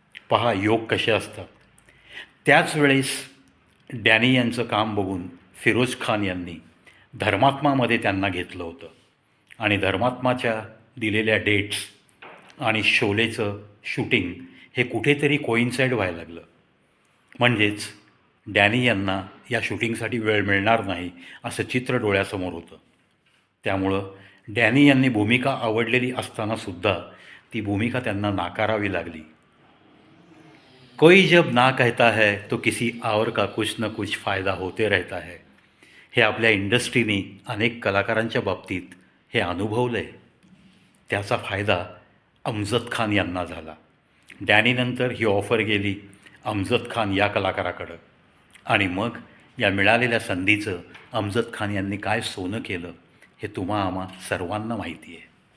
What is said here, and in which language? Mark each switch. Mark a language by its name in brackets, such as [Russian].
[Marathi] पहा योग कसे असतात. त्याच वेळेस डॅनी यांचं काम बघून फिरोज खान यांनी धर्मात्मामध्ये त्यांना घेतलं होतं आणि धर्मात्माच्या दिलेल्या डेट्स आणि शोलेचं शूटिंग हे कुठेतरी कोइन्साईड व्हायला लागलं. म्हणजेच डॅनी यांना या शूटिंगसाठी वेळ मिळणार नाही असं चित्र डोळ्यासमोर होतं. त्यामुळं डॅनी यांनी भूमिका आवडलेली असतानासुद्धा ती भूमिका त्यांना नाकारावी लागली. [Hindi] कोई जब ना कहता है तो किसी और का कुछ न कुछ फ़ायदा होते रहता है. [Marathi] हे आपल्या इंडस्ट्रीने अनेक कलाकारांच्या बाबतीत हे अनुभवलं आहे. त्याचा फायदा अमजद खान यांना झाला. डॅनीनंतर ही ऑफर गेली अमजद खान या कलाकाराकडं आणि मग या मिळालेल्या संधीचं अमजद खान यांनी काय सोनं केलं हे तुम्हा आम्हा सर्वांना माहिती आहे.